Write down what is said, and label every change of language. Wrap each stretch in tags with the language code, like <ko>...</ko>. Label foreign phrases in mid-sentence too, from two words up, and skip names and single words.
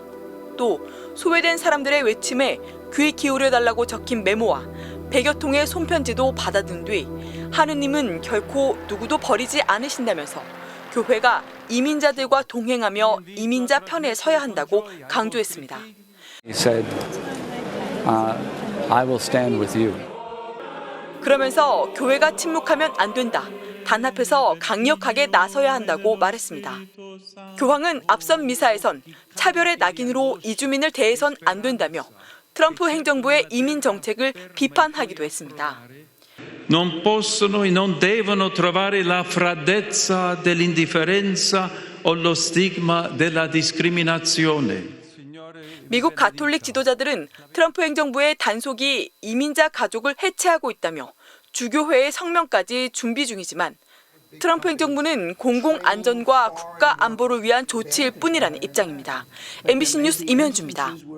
<ko>또 소외된 사람들의 외침에 귀 기울여달라고 적힌 메모와 100여 통의 손편지도 받아든 뒤 하느님은 결코 누구도 버리지 않으신다면서 교회가 이민자들과 동행하며 이민자 편에 서야 한다고 강조했습니다.</ko> <en>He said, I will stand with you.</en> <ko>그러면서 교회가 침묵하면 안 된다. 단합해서 강력하게 나서야 한다고 말했습니다. 교황은 앞선 미사에선 차별의 낙인으로 이주민을 대해선 안 된다며 트럼프 행정부의 이민 정책을 비판하기도 했습니다.</ko> <it>Non possono e non devono trovare la freddezza dell'indifferenza o lo stigma della discriminazione.</it> <ko>미국 가톨릭 지도자들은 트럼프 행정부의 단속이 이민자 가족을 해체하고 있다며 주교회의 성명까지 준비 중이지만 트럼프 행정부는 공공안전과 국가안보를 위한 조치일 뿐이라는 입장입니다. MBC 뉴스 임현주입니다.</ko>